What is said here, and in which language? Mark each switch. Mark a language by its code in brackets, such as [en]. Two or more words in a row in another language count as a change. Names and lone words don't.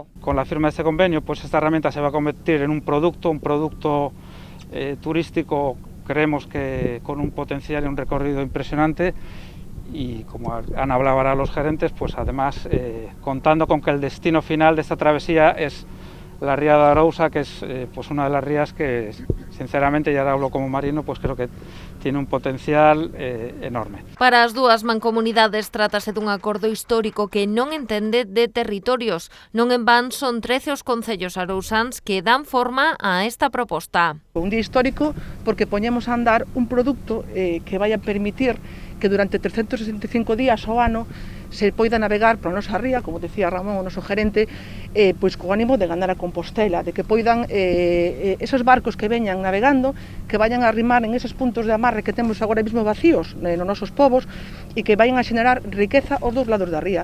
[es] Con la firma de este convenio, pues esta herramienta se va a convertir en un producto turístico, creemos que con un potencial y un recorrido impresionante, y como han hablado ahora los gerentes, pues además contando con que el destino final de esta travesía es la ría de Arousa, que es pues una de las rías que, sinceramente, ya hablo como marino, pues creo que tiene un potencial enorme. [gl] Para as dúas mancomunidades trátase dun acordo histórico que non entende de territorios. Non en van son 13 os concellos arousáns que dan forma a esta proposta. Un día histórico porque poñemos a andar un produto que vai a permitir que durante 365 días ao ano se poida navegar pola nosa ría, como decía Ramón, o noso gerente, pois co ánimo de ganar a Compostela, de que poidan esos barcos que veñan navegando, que [es] vayan a arrimar en esos [gl] puntos de amarre que temos agora mesmo vacíos nos nosos povos e que vayan a xenerar riqueza aos dous lados da ría.